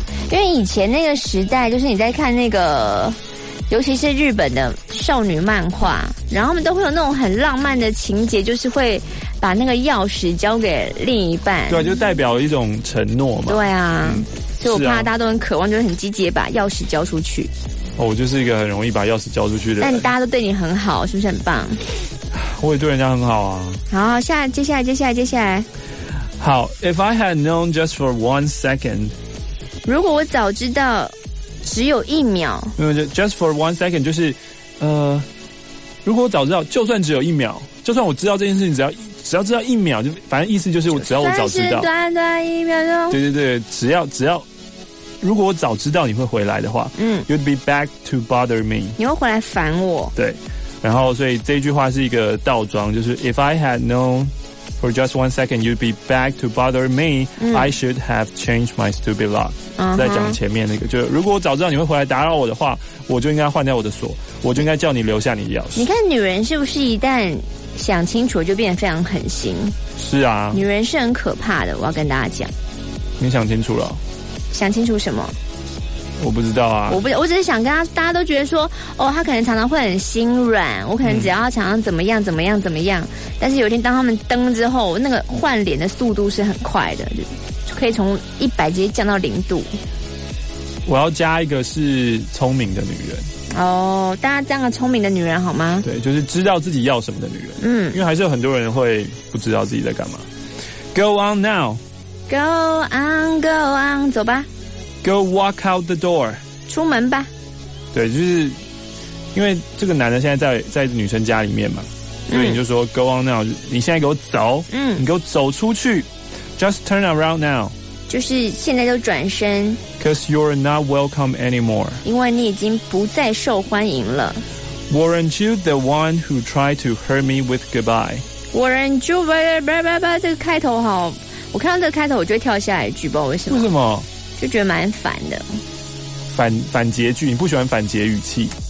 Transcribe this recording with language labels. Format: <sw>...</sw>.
<zh>因为以前那个时代，就是你在看那个，尤其是日本的少女漫画，然后他们都会有那种很浪漫的情节，就是会把那个钥匙交给另一半。对，就代表一种承诺嘛。对啊，所以我怕大家都很渴望，就是很积极把钥匙交出去。哦，我就是一个很容易把钥匙交出去的人。但大家都对你很好，是不是很棒？我也对人家很好啊。好，接下来。</zh> <en>好 ，If I had known just for one second，</en> <zh>如果我早知道只有一秒，没有 ，</zh> <en>just for one second</en> <zh>就是，如果我早知道，就算只有一秒，就算我知道这件事情，只要知道一秒，就反正意思就是，只要我早知道，短短一秒钟，对对对，只要。如果我早知道你会回来的话，</zh> <en>You'd be back to bother me，</en> <zh>你会回来烦我。对，然后所以这句话是一个倒装，就是</zh> <en>If I had known for just one second you'd be back to bother me，I should have changed my stupid lock。</en> <zh>在讲前面那个，就如果我早知道你会回来打扰我的话，我就应该换掉我的锁，我就应该叫你留下你的钥匙。你看女人是不是一旦想清楚就变得非常狠心？是啊，女人是很可怕的，我要跟大家讲。你想清楚了。想清楚什么？我不知道啊，我只是想跟大家都觉得说，哦，他可能常常会很心软，我可能只要常常怎么样怎么样怎么样，但是有一天当他们登之后，那个换脸的速度是很快的，就可以从100直接降到零度。我要加一个是聪明的女人哦，大家这样的聪明的女人好吗？对，就是知道自己要什么的女人。因为还是有很多人会不知道自己在干嘛。</zh> <en>Go on now Go on, go on,</en> <zh>走吧。</zh> <en>Go walk out the door.</en> <zh>出门吧。对，就是因为这个男的现在在女生家里面嘛，所以你就说</zh> <en>go on now，</en> <zh>你现在给我走，你给我走出去。</zh> <en>Just turn around now.</en> <zh>就是现在就转身。</zh> <en>Cause you're not welcome anymore.</en> <zh>因为你已经不再受欢迎了。</zh> <en>Weren't you the one who tried to hurt me with goodbye? Weren't you,</en> <zh>吧吧吧吧吧，这个开头好。我看到这个开头，我就会跳下来一句，不知道为什么。为什么？就觉得蛮烦的。反结句，你不喜欢反结语气？</zh>